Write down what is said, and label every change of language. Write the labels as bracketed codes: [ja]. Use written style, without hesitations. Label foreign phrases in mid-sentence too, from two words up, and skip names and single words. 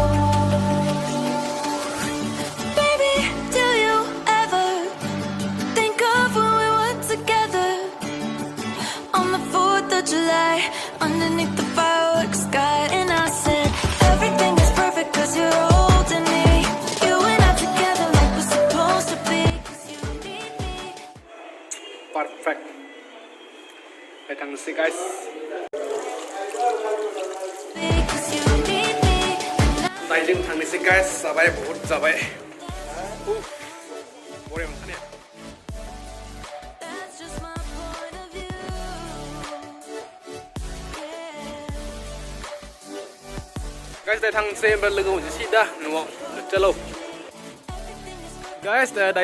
[en] Baby, do you ever think of when we were together on the 4th of July underneath the fireworks sky and I said everything is perfect cause you're holding me you and I together like we're supposed to be cause you need me Perfect Ay थांनोसै guys [brx] दायो जों थांनोसै guys जाबाय बहुत जाबाय बरिया मोनखानाया guys दायो थांनोसै ओमफ्राय लोगो मोनसै दा न'आव चलो guys दायो